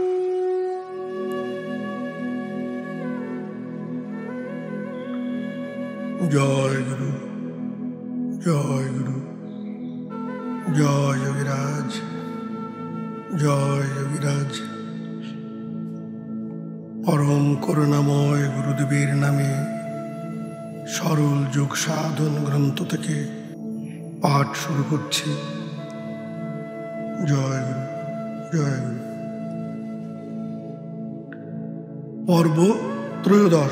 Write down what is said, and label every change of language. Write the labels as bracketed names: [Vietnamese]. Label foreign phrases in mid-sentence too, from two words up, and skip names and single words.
[Bangla] জয় গুরু জয় গুরু জয় যোগীরাজ জয় যোগীরাজ। परम করুণাময় গুরুদেবের নামে সরল যোগ সাধন গ্রন্থ থেকে পাঠ শুরু করছি। জয় গুরু জয় গুরু। পর্ব ত্রয়োদশ।